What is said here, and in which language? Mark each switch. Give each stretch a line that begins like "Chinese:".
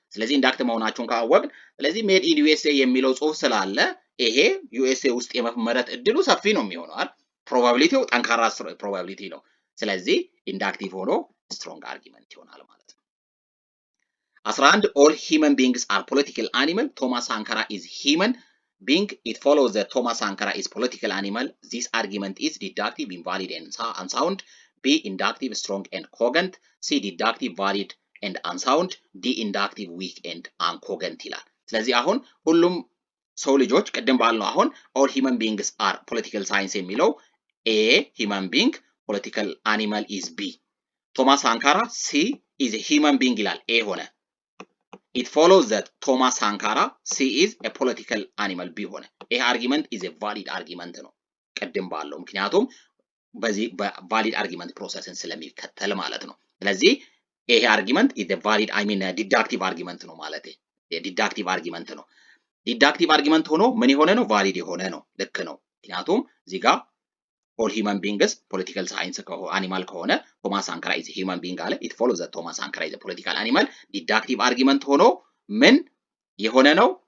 Amharic: ስለዚህ ኢንዳክት መሆናቸውን ካወቅን፣ ስለዚህ ሜድ ኢን ዩኤስኤ የሚለው ጽሑፍ ስላለ ይሄ ዩኤስኤ ውስጥ የመመረት እድሉ ሰፊ ነው የሚሆነው አይደል? ፕሮባቢሊቲው ጠንካራ ፕሮባቢሊቲ ነው። ስለዚህ ኢንዳክቲቭ ሆኖ ስትሮንግ አርጊመንት ይሆናል ማለት ነው።
English: 11 all human beings are political animal. Thomas Sankara is human being. It follows that Thomas Sankara is political animal. This argument is deductive, invalid and unsound. B inductive, strong and cogent. C deductive, valid and unsound. D inductive, weak and uncogent
Amharic: ይላል። ስለዚህ አሁን ሁሉም ሰው ልጆች ቅድም ባልነው አሁን
English: all human beings are political science የሚለው A human being, political animal is B.
Amharic: ቶማስ ሳንካራ
English: C is a human being
Amharic: ይላል A ሆነ።
English: It follows that Thomas Sankara C is a political animal
Amharic: B ሆነ። ይሄ
English: argument is a valid argument
Amharic: ነው ቅድም ባለው ምክንያቱም በዚህ በቫሊድ አርጊመንት ፕሮሰስን ስለሚከተል ማለት ነው። ስለዚህ ይሄ አርጊመንት ኢዝ ቫሊድ ዲዳክቲቭ አርጊመንት ነው ማለት የዲዳክቲቭ አርጊመንት ነው። ዲዳክቲቭ አርጊመንት ሆኖ ምን የሆነ ነው? ቫሊድ የሆነ ነው። ልክ ነው። ምክንያቱም እዚህ ጋር ኦል ሂውመን ቢንግስ ፖለቲካል ሳይንስ አኒማል ከሆነ ቶማስ ሳንካራ ኢዝ ሂውመን ቢንግ አለ። ኢት ፎሎውስ ዛት ቶማስ ሳንካራ ኢዝ ፖለቲካል አኒማል። ዲዳክቲቭ አርጊመንት ሆኖ ምን የሆነ ነው?